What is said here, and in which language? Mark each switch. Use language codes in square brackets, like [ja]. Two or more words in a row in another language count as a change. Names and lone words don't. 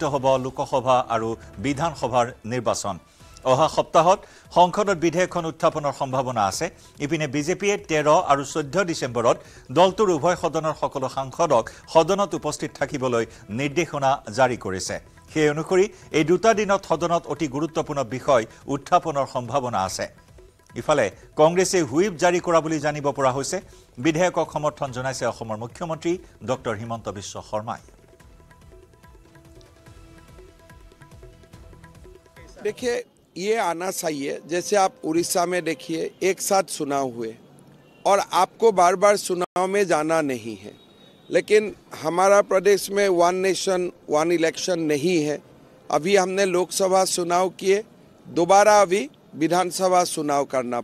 [as] হ'ব লোকসভা আৰু বিধানসভাৰ নিৰ্বাচন অহা সপ্তাহত সংসদত বিধেয়কখন উত্থাপনৰ সম্ভাৱনা আছে ইপিনে বিজেপিয়ে 13 আৰু 14 ডিসেম্বৰত দলটোৰ উভয় সদনৰ সকলো সাংসদক সদনত উপস্থিত থাকিবলৈ নিৰ্দেশনা জাৰি কৰিছে সেই অনুসৰি এই দুটা দিনত সদনত অতি গুৰুত্বপূৰ্ণ বিষয় উত্থাপনৰ সম্ভাৱনা আছে ইফালে কংগ্ৰেছে হুইপ জাৰি কৰা বুলি জানিব পৰা হৈছে বিধেয়কক সমৰ্থন জনাইছে অসমৰ মুখ্যমন্ত্ৰী ডক্টৰ হিমন্ত বিশ্ব শৰ্মাই [hi] देखिए ये आना चाहिए जैसे आप उड़ीसा में देखिए एक साथ चुनाव हुए और आपको बार बार चुनाव में जाना नहीं है लेकिन हमारा प्रदेश में [en] one nation one election [hi] नहीं है अभी हमने लोकसभा चुनाव किए दोबारा अभी विधानसभा चुनाव करना